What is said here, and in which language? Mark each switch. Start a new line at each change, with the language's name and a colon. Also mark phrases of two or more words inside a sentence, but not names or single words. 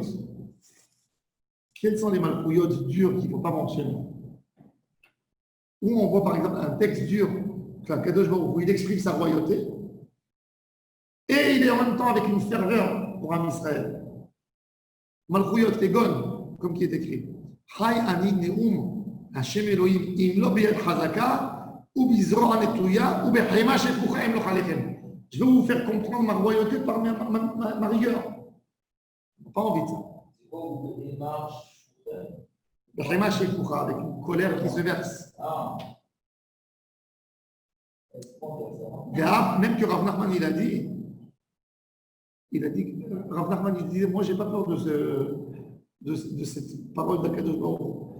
French: Quels sont les Malchouyot durs qu'il ne faut pas mentionner? Où on voit par exemple un texte dur, qu'
Hebrew: הקדוש ברוך הוא,
French: il exprime sa royauté, et il est en même temps avec une ferveur pour un Israël.
Hebrew: מלכויות כגון,
French: comme qui est écrit.
Hebrew: חי אני נאם השם אלהים אם לא ביד חזקה ובזרוע נטויה ובחמה שפוכה אמלוך עליכם.
French: Je vais vous faire comprendre ma royauté par ma rigueur. On n'a pas envie de ça. C'est quoi une démarche?
Hebrew: בחמה שפוכה,
French: avec une colère qui se verse. Ah. Même que Rav Nachman il a dit, Rav Nachman il disait, moi j'ai pas peur de cette parole d'
Hebrew: הקדוש ברוך הוא.